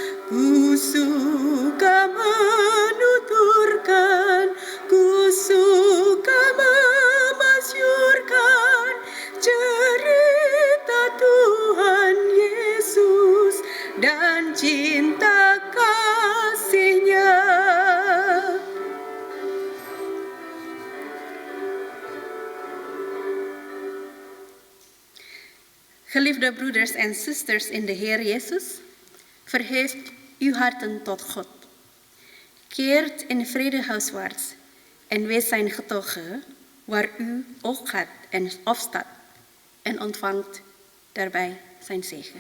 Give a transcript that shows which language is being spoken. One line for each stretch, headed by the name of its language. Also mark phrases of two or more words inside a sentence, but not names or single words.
Indonesian: Kusuka menuturkan, kusuka memasyurkan cerita Tuhan Yesus dan cinta kasih-Nya.
Dutch: Geliefde broeders en zusters in de Heer Jezus, verheft uw harten tot God. Keert in vrede huiswaarts en wees zijn getuige waar u ook gaat en opstaat en ontvangt daarbij zijn zegen.